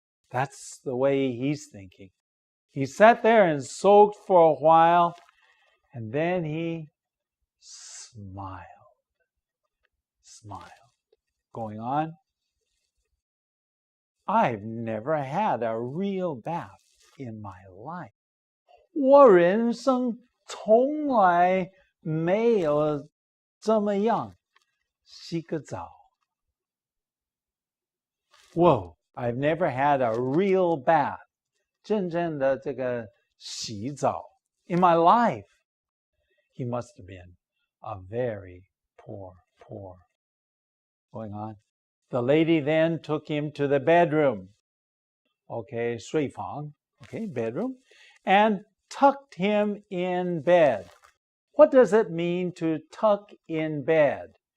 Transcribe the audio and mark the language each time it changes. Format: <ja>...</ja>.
<en>That's the way he's thinking. He sat there and soaked for a while, and then he smiled. Going on. I've never had a real bath in my life.</en> <zh>我人生从来没有这么样洗个澡.</zh> <en>Whoa, I've never had a real bath.</en> <zh>真正的这个洗澡</zh> <en>in my life. He must have been a very poor. Going on. The lady then took him to the bedroom. Okay, 睡房.Okay, bedroom. And tucked him in bed. What does it mean to tuck in bed?</en>